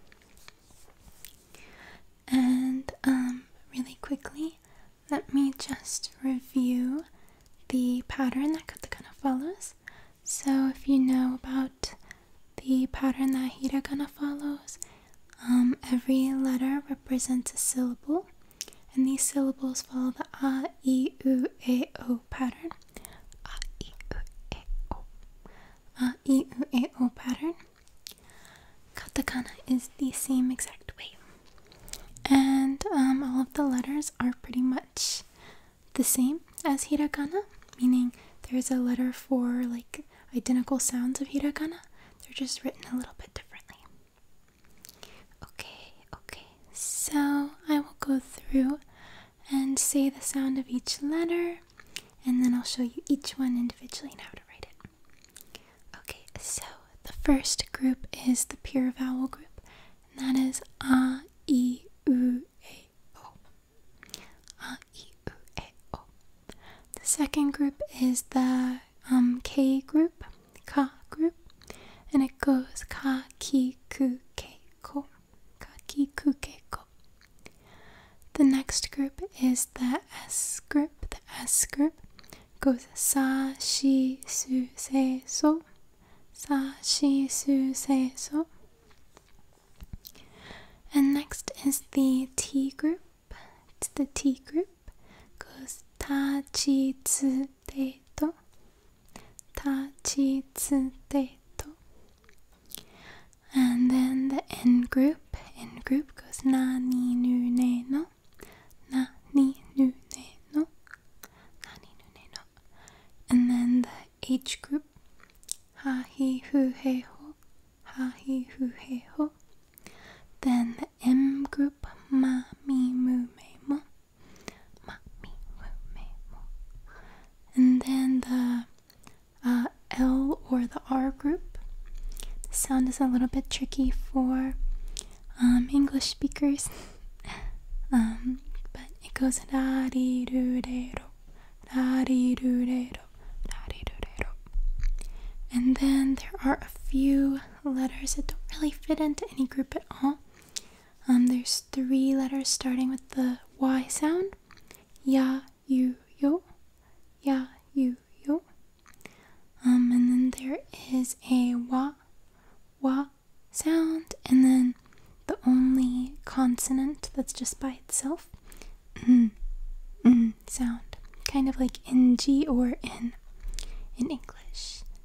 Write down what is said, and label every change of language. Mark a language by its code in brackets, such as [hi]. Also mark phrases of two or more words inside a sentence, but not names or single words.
[en] And really quickly, let me just review the pattern that katakana follows. So if you know about the pattern that hiragana follows, every letter represents a syllable. And these syllables follow the [ja] a, I, U, E, O [en] pattern. [ja] A, I, U, E, O. A, I, U, E, O pattern. [en] Katakana is the same exact way. And all of the letters are pretty much the same as hiragana, meaning there's a letter for like identical sounds of hiragana. They're just written a little bit differently. So I will go through and say the sound of each letter, and then I'll show you each one individually and how to write it. Okay, so the first group is the pure vowel group, and that is [ja] a, I, U, E, O. A, I, U, E, O. [en] The second group is the K group, ka group, and it goes [ja] ka, ki, ku, ke, ko. Ka, ki, ku, ke, ko. [en] The next group is the S group. The S group goes [ja] sa, shi, su, se, so. Sa, shi, su, se, so. [en] And next is the T group. The T group goes [ja] ta, chi, tsu, te, to. Ta, chi, tsu, te, to. [en] And then the N group. N group goes [ja] na, ni, nu, ne, no. Na, ni, nu, ne, no. Na, ni, nu, ne, no. [en] And then the H group. [ja] Ha, hi, hu, he, ho. Ha, hi, hu, he, ho. [en] Then the M group. [ja] Ma, mi, mu, me, mo. Ma, mi, mu, me, mo. [en] And then the L or the R group. The sound is a little bit tricky for English speakers. But it goes [ja] da di do de ro, da di do de ro, da di do de ro. [en] And then there are a few letters that don't really fit into any group at all. There's 3 letters starting with the Y sound. [ja] Ya, you, yo. Ya, you, yo. [en] And then there is a wa sound, and then the only consonant that's just by itself, sound, kind of like ng or in English.